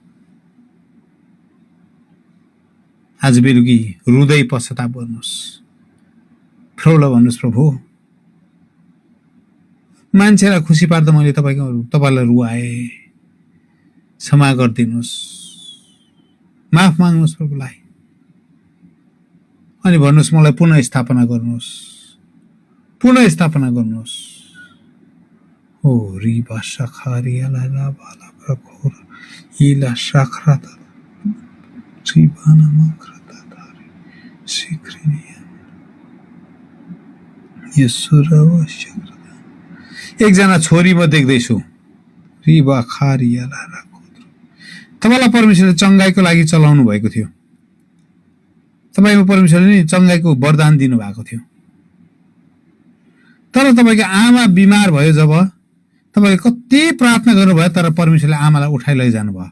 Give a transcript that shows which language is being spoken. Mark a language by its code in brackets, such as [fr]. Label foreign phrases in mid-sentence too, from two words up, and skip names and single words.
[ne] आज बेलुकी रुँदै पश्चाताप गर्नुहोस्, प्रभुलाई भन्नुहोस् प्रभु मान्छेलाई खुसी पार्दा मैले तपाईँलाई रुवाए, क्षमा गरिदिनुहोस्, माफ माग्नुहोस् प्रभुलाई, अनि भन्नुहोस् मलाई पुनः स्थापना गर्नुहोस्, पुनः स्थापना गर्नुहोस्। ओ रिबा सखारियाला राबाला प्रखोर इला सखराता रिबाना मखराता दारी सिक्रिनिया यसुरवा शक्र। एकजना छोरी म देख्दैछु, रिबा खारियाला राखोद्रो। तपाईँलाई परमेश्वरले चङ्गाईको लागि चलाउनु भएको थियो, तपाईँको परमेश्वरले नि चङ्गाईको वरदान दिनुभएको थियो। तर तपाईँको आमा बिमार भयो, जब तपाईँले कति प्रार्थना गर्नुभयो तर परमेश्वरले आमालाई उठाइ लैजानु भयो।